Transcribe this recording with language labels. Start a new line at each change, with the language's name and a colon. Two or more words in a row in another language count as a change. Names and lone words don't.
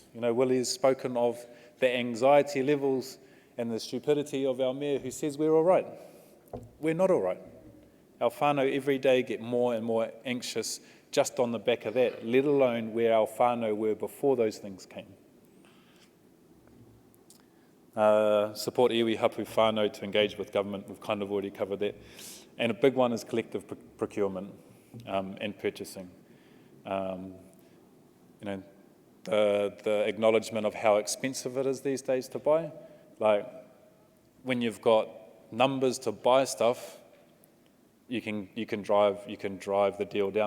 English: Willie's spoken of the anxiety levels and the stupidity of our mayor who says we're all right. We're not all right. Our whānau every day get more and more anxious just on the back of that, let alone where our whānau were before those things came. Support
Māori: iwi hapu whānau
English: to engage with government. We've kind of already covered that. And a big one is collective procurement and purchasing. The acknowledgement of how expensive it is these days to buy. Like, when you've got numbers to buy stuff, you can drive the deal down.